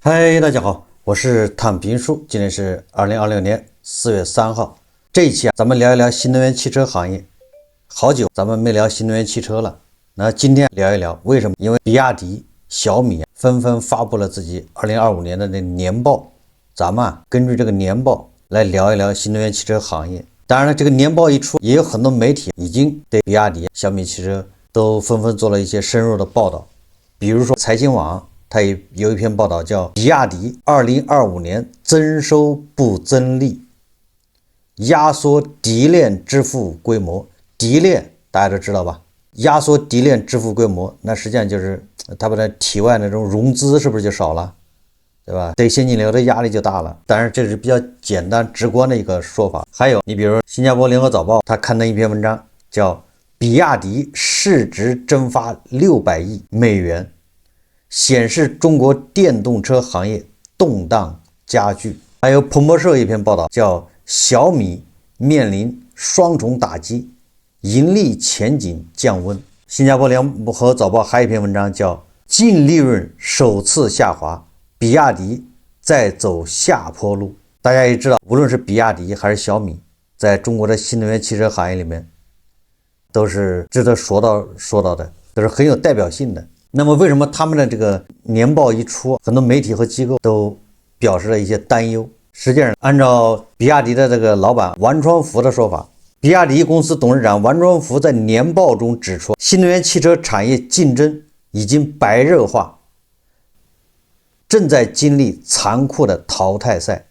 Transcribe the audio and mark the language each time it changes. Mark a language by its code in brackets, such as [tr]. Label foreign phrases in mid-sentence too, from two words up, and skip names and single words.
[zh] 嗨，大家好，我是躺平叔，今天是2026年4月3号。這一期咱們聊一聊新能源汽車行業。好久咱們沒聊新能源汽車了，那今天聊一聊為什麼？因為比亞迪、小米紛紛發布了自己2025年的年報，咱們根據這個年報來聊一聊新能源汽車行業。當然了，這個年報一出，也有很多媒體已經對比亞迪、小米汽車都紛紛做了一些深入的報道，比如說財新網。它也有一篇報道叫比亞迪2025年增收不增利，壓縮提煉支付規模。提煉大家都知道吧，壓縮提煉支付規模，那實際上就是它把它体外那种融資是不是就少了，对吧？对现金流的压力就大了。当然这是比较简单直观的一个说法。还有你比如说新加坡联合早报，它刊登一篇文章叫比亞迪市值蒸發600億美元，顯示中國電動車行業動盪加劇。還有彭博社一篇報道叫小米面臨雙重打擊，盈利前景降溫。新加坡聯合早報還有一篇文章叫淨利潤首次下滑，比亞迪在走下坡路。大家也知道，無論是比亞迪還是小米，在中國的新能源汽車行業裡面都是值得說到的，都是很有代表性的。那麼為什麼他們的這個年報一出，很多媒體和機構都表示了一些擔憂？實際上，按照比亞迪的這個老闆王傳福的說法，比亞迪公司董事長王傳福在年報中指出，新能源汽車產業競爭已經白熱化，正在經歷殘酷的淘汰賽。